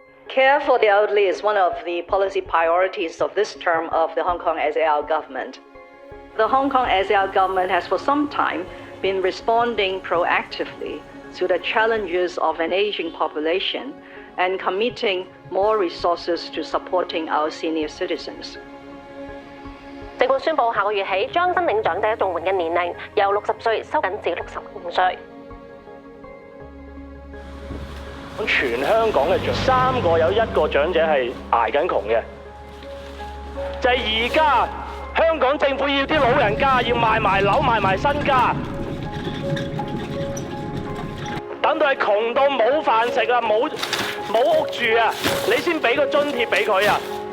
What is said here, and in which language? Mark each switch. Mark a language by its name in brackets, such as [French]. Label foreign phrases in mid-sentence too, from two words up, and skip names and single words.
[English] Care for the elderly is one of the policy priorities of this term of the Hong Kong SAR government. The Hong Kong SAR government has for some time been responding proactively to the challenges of an aging population and committing more resources to supporting our senior citizens. [Cantonese] 政府宣布下個月起將申領長者綜援嘅年齡由60歲收緊至65歲。全香港嘅3個有1個長者係捱緊窮嘅，就係而家香港政府要啲老人家要賣埋樓賣埋身家，等到係窮到冇飯食啊，冇屋住啊，你先俾個津貼俾佢啊！